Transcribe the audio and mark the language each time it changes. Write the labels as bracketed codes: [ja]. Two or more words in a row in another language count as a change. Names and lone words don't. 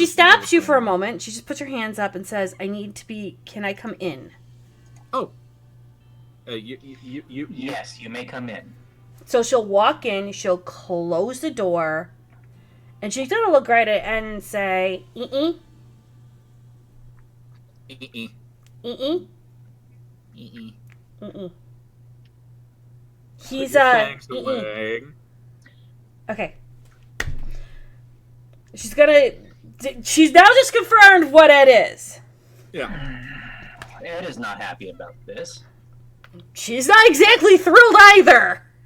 [en] She stops you for a moment. She just puts her hands up and says, can I come in? Oh. You. Yes, you may come in. So she'll walk in, she'll close the door, and she's going to look right at Ed and say, "ee-ee, E-e. ee-ee, E-e. ee-ee." Put He's, your fangs ee-ee. away. Okay. She's now just confirmed what Ed is. Yeah. Ed is not happy about this. She's not exactly thrilled either.